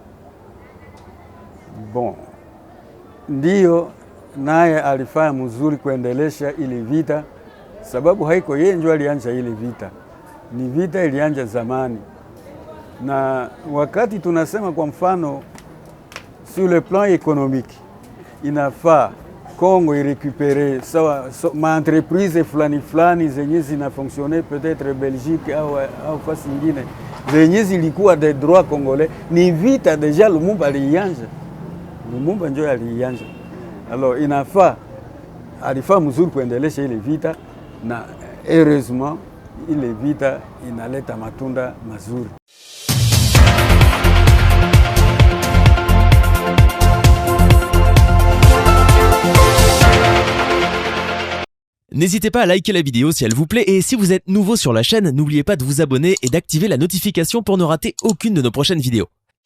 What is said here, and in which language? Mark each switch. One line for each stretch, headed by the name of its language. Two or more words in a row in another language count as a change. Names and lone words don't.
Swahili: Bon, ndiyo naye alifanya mzuri kuendelesha ile vita, sababu haiko yeye ndio alianza ile vita. Ni vita ilianza zamani. Na wakati tunasema kwa mfano
French: sur le plan économique,
Swahili: inafaa Kongo irécupérer ma entreprise fulani zenye zina fonctionner peut-être Belgique au fasi nyingine zenye zilikuwa
French: des droits congolais.
Swahili: Ni vita deja Lumumba alianza. Lumumba ndio alianza. Alors alifaa mzuri kuendelesha ile vita na heureusement ile vita inaleta matunda mazuri.
French: N'hésitez pas à liker la vidéo si elle vous plaît et si vous êtes nouveau sur la chaîne, n'oubliez pas de vous abonner et d'activer la notification pour ne rater aucune de nos prochaines vidéos.